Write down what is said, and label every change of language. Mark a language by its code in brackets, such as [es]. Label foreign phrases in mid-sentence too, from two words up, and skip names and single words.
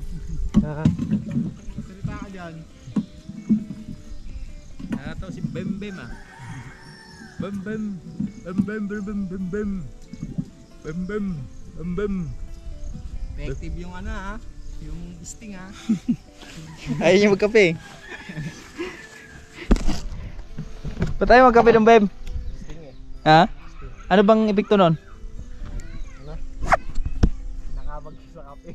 [tl] Salita ka dyan. Ito si Bem Bem ah. Bem Bem. Bem Bem Bem Bem Bem Bem. Bem Bem. Bem Bem. Effective yung ano ha. Yung sting ha. Ayaw niya magkape. Ba't tayo magkape ng Bem? Sting eh. Ha? Ano bang epekto nun? Ano? Nakabag sa kape.